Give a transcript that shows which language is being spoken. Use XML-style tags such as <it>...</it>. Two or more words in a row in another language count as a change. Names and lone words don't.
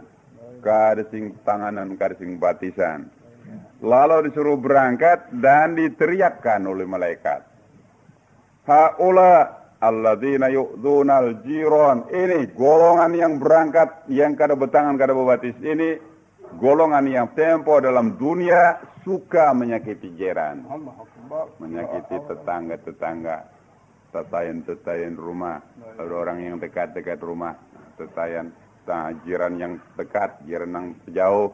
<bjn>Kada sing tanganan, kada sing batisan.</bjn> <id>Lalu disuruh berangkat dan diteriakkan oleh malaikat.</id> <ar>Haula alladzina yu'dzunal jiran.</ar> <id>Ini golongan yang berangkat, yang kada bertangan, kada berbatis. Ini golongan yang tempo dalam dunia suka menyakiti jiran. Menyakiti tetangga-tetangga. Tetayan rumah, ada orang yang dekat-dekat rumah, tetayan jiran yang dekat, jiran yang jauh.</id>